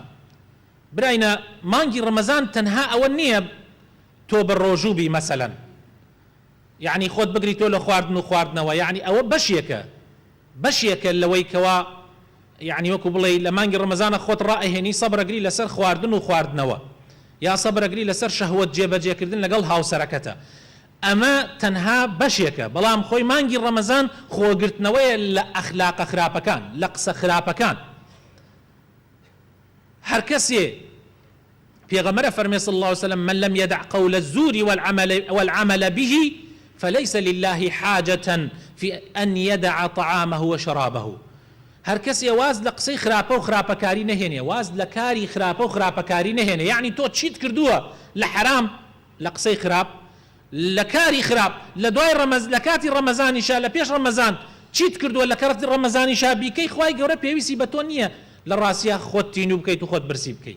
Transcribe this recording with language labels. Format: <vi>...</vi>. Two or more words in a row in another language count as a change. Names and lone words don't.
<ckb>براینە مانگی ڕەمەزان تەنها ئەوە نییە تۆ بەڕۆژووبی مەسەلەن یعنی خۆت بگری تۆ لە خواردن و خواردنەوە یعنی ئەوە بەشێکە لەوەی کەوا یعنی وەکو بڵێ لە مانگی ڕەمەزانە خۆت ڕائەهێنی سەبرەگری لەسەر خواردن و خواردنەوە یا سەبرەگری لەسەر شەهوەت جێبەجێکردن لەگەڵ هاوسەرەکەتە. ئەمە تەنها بەشێکە، بەڵام خۆی مانگی ڕەمەزان خۆگرتنەوەیە لە ئەخلاقە خراپەکان، لە قسە خراپەکان. هەر کەسێ پێغەمبەر فەرمێ</ckb> <ar>صلی الله عليه وسلم من لم يدع قول الزور والعمل به فليس لله حاجة في أن يدع طعامه وشرابه.</ar> <ckb>هەر کەسێ واز لە قسەی خراپە و خراپەکاری نەهێنێ، واز لە کاری خراپە و خراپەکاری نەهێنێ، یعنی تۆ چیت کردووە لە حرام، لە قسەی خراپ، لە کاری خراپ، لە دوای لە کاتی ڕەمەزانیشا، لە پێش ڕەمەزان چیت کردووە لە کاتی ڕەمەزانیشا بیکەی، خوای گەورە پێویستی بە تۆ نییە لە ڕاستیە خۆت تین و بکەیت و خۆت برسی بکەیت.</ckb>